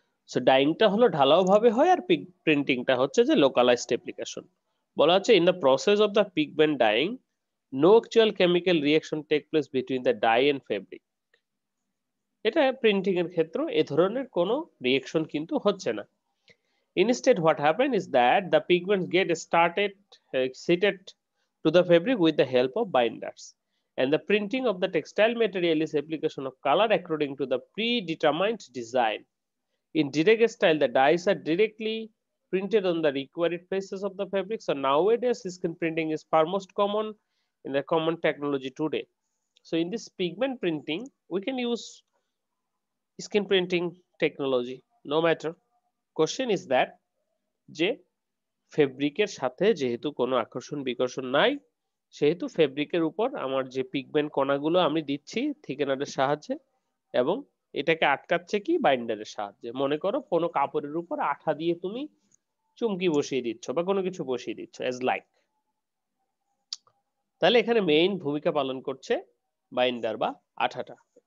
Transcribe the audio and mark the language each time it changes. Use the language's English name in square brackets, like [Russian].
[Bangla] So ডাইংটা হলো ঢালাও ভাবে হয়, আর প্রিন্টিংটা হচ্ছে যে লোকালাইজড অ্যাপ্লিকেশন। [English] বলা হচ্ছে in the process of the pigment dyeing no actual chemical reaction take place between the dye and fabric. [Bangla] এটা প্রিন্টিং এর ক্ষেত্রে এ ধরনের কোনো রিঅ্যাকশন কিন্তু হচ্ছে না। [English] Instead, what happens is that the pigments get seated to the fabric with the help of binders. And the printing of the textile material is application of color according to the predetermined design. In direct style, the dyes are directly printed on the required faces of the fabric. So nowadays, skin printing is far most common in the common technology today. So in this pigment printing, we can use skin printing technology. No matter. Question is that [Bangla] যে ফেব্রিকের সাথে যেহেতু কোনো আকর্ষণ বিকর্ষণ নাই, সেহেতু ফেব্রিকের উপর আমার যে পিগমেন্ট কণাগুলো আমি দিচ্ছি থিকেনারের সাহায্যে, এবং এটাকে আটকাচ্ছে কি বাইন্ডারের সাহায্যে। মনে করো কোনো কাপড়ের উপর আঠা দিয়ে তুমি চুমকি বসিয়ে দিচ্ছ বা কোনো কিছু বসিয়ে দিচ্ছ এজ লাইক, তাহলে এখানে মেইন ভূমিকা পালন করছে বাইন্ডার বা আঠাটা।